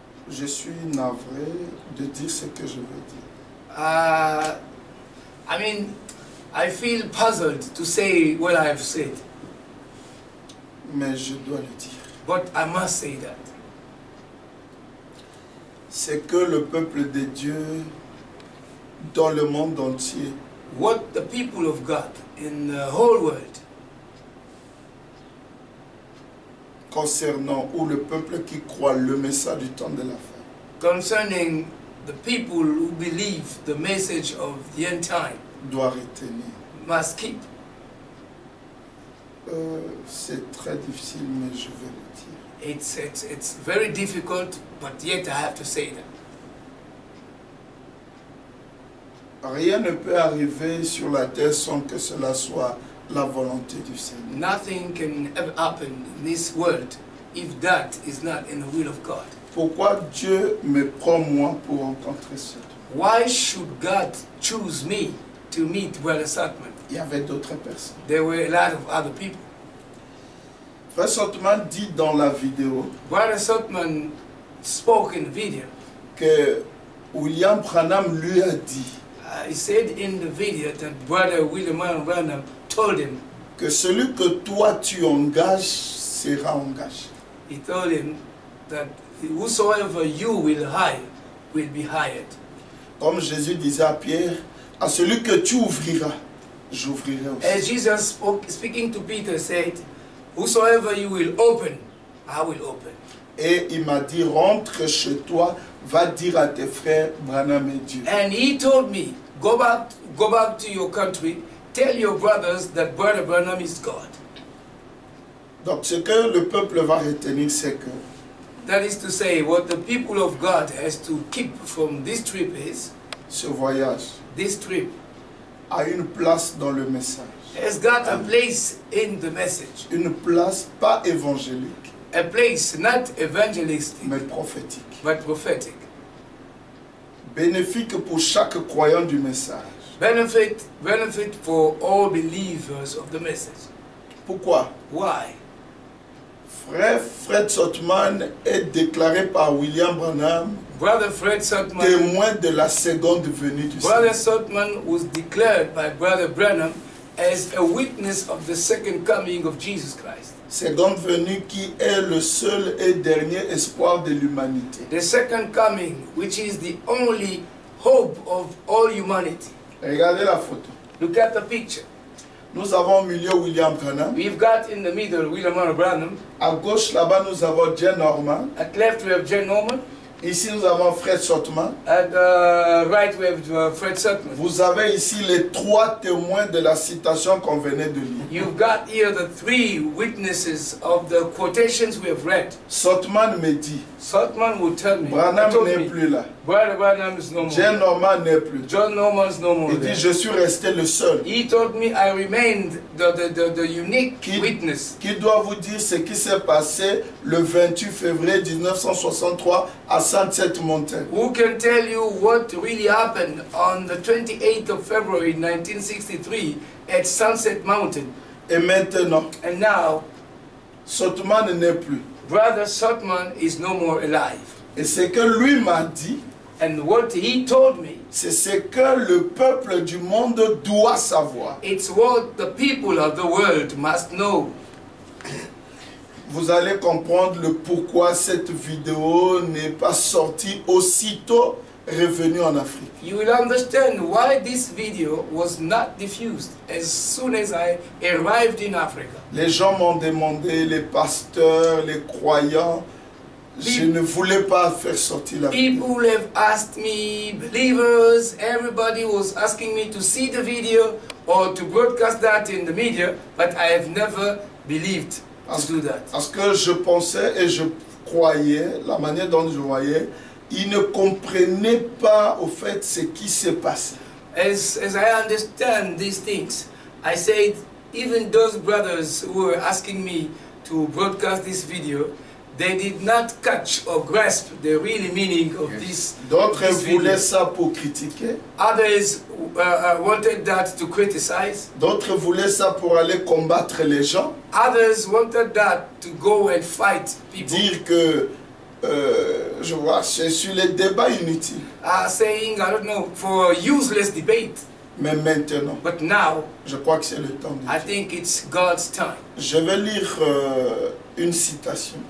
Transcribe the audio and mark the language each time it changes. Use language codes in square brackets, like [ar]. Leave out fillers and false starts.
[fr] Je suis navré de dire ce que je veux dire. [en] I mean, I feel puzzled to say what I have said, [fr] Mais je dois le dire. [en] but I must say that. [fr] C'est que le peuple de Dieu, dans le monde entier, [en] What the people of God in the whole world, [fr] concernant, ou le peuple qui croit le message du temps de la fin, [en] concerning the people who believe the message of the end time, [fr] doit retenir. [en] must keep. [fr] C'est très difficile, mais je vais le dire. [en] It's very difficult, but yet I have to say that. [fr] Rien ne peut arriver sur la terre sans que cela soit la volonté du Seigneur. [en] Nothing can ever happen in this world if that is not in the will of God. [fr] Pourquoi Dieu me prend moi pour rencontrer cet homme? [en] Why should God choose me to meet Brother Sotman? [fr] Il y avait d'autres personnes. [en] There were a lot of other people. [fr] Frère Sotman dit dans la vidéo [en] Brother Sotman spoke in the video. [fr] que William Branham lui a dit [en] He said in the video that Brother William Branham told him, [fr] que celui que toi tu engages sera engagé. [en] he told him that whosoever you will hire will be hired. [fr] Comme Jésus disait à Pierre, à celui que tu ouvriras, j'ouvrirai aussi. [en] As Jesus spoke, speaking to Peter, said, whosoever you will open, I will open. [fr] Et il m'a dit, rentre chez toi, va dire à tes frères, Branham est Dieu. [en] And he told me, go back to your country, tell your brothers that Brother Branham is God. [fr] Donc ce que le peuple va retenir, c'est que [en] That is to say, what the people of God has to keep from this trip is, [fr] ce voyage [en] this trip [fr] a une place dans le message. [en] has got a place in the message. [fr] Une place pas évangélique, [en] A place not evangelistic, [fr] mais prophétique. [en] but prophetic. [fr] Bénéfique pour chaque croyant du message. [en] Benefit for all believers of the message. [fr] Pourquoi? [en] Why? [fr] Frère Fred Sotman est déclaré par William Branham [en] Brother Fred Sotman, [fr] témoin de la seconde venue du [en] Brother [fr] Seigneur. [en] Sotman was declared by Brother Branham as a witness of the second coming of Jesus Christ. [fr] Seconde venue qui est le seul et dernier espoir de l'humanité. [en] The second coming, which is the only hope of all humanity. [fr] Regardez la photo. [en] Look at the picture. [fr] Nous avons au milieu William Branham. [en] We've got in the middle William Branham. [fr] À gauche là-bas nous avons Jen Norman. [en] At left we have Jen Norman. [fr] Ici nous avons Fred Sotman. [en] At right we have Fred Sotman. [fr] Vous avez ici les trois témoins de la citation qu'on venait de lire. [en] You've got here the three witnesses of the quotations we have read. [fr] Sotman me dit, [en] Sotman will tell me. [fr] Branham [en] told [fr] n'est [en] me, [fr] plus là. [en] Brother Branham is no more. [fr] Jen Norman n'est plus. [en] John Norman's no more [fr] Il [en] there. [fr] dit, je suis resté le seul. [en] He told me I remained the unique witness. [fr] Qui doit vous dire ce qui s'est passé le 28 février 1963 à Sunset Mountain. [en] Who can tell you what really happened on the 28th of February 1963 at Sunset Mountain? [fr] Et maintenant, [en] And now, [fr] Sotman n'est plus. [en] Brother Sotman is no more alive. [fr] Et ce que lui m'a dit, [en] And what he told me, [fr] c'est ce que le peuple du monde doit savoir. [en] it's what the people of the world must know. [fr] Vous allez comprendre le pourquoi cette vidéo n'est pas sortie aussitôt revenu en Afrique. [en] You will understand why this video was not diffused as soon as I arrived in Africa. [fr] Les gens m'ont demandé, les pasteurs, les croyants, je ne voulais pas faire sortir la vidéo. [en] People have asked me, believers, everybody was asking me to see the video or to broadcast that in the media, but I have never believed to do that. [fr] Parce que je pensais et je croyais, la manière dont je voyais, ils ne comprenaient pas au fait ce qui s'est passé. [en] As I understand these things, I said, even those brothers who were asking me to broadcast this video, they did not catch or grasp the real meaning of this [fr] D'autres [en] video. [fr] voulaient ça pour critiquer, [en] Others wanted that to criticize. [fr] d'autres voulaient ça pour aller combattre les gens, [en] Others wanted that to go and fight people. [fr] dire que je vois, c'est sur les débats inutiles. [en] Saying, I don't know, for useless debate. [fr] Mais maintenant, [en] But now, [fr] je crois que c'est le temps de [en] I [fr] Dieu. [en] think it's God's time. [fr] Je vais lire une citation